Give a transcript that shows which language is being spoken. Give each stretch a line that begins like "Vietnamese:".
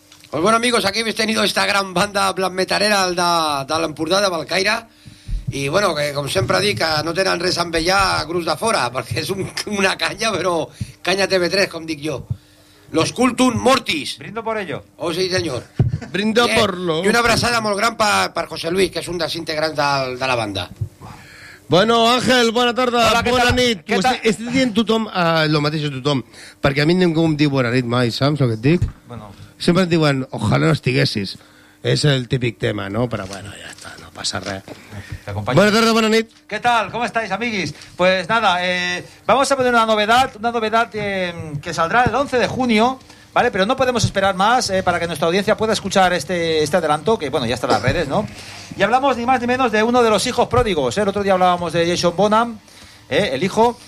Spanish: Pues bueno, amigos, aquí habéis tenido esta gran banda blasmetalera de l'Empordà de Bellcaire.
Catalan: I bueno, que com sempre dic, no tenen res a envejar a Grups de Fora, perquè és una canya, però canya TV3, com dic jo.
Spanish: Los Cultum Mortis. Brindo por ello.
Catalan: Oh, sí, senyor.
Spanish: Brindo por lo.
Catalan: I una abraçada molt gran per José Luis, que és un dels integrants de la banda. Bueno, Ángel, bona tarda. Hola, què tal? Nit. Què tal? Estic dient tothom, lo mateix a tothom, perquè a mi ningú em diu bona nit mai, saps el que et dic? Bueno... Sempre et diuen, ojalà no estiguessis. És el típic tema, no? Però bueno, ja està, no passa res. Bona tarda, bona nit.
Spanish: ¿Qué tal? ¿Cómo estáis, amiguis? Pues nada, vamos a poner una novedad que saldrá el 11 de junio, ¿vale? Pero no podemos esperar más para que nuestra audiencia pueda escuchar este adelanto, que bueno, ya está en las redes, ¿no? Y hablamos ni más ni menos de uno de los hijos pródigos, ¿eh? El otro día hablábamos de Jason Bonham, el hijo.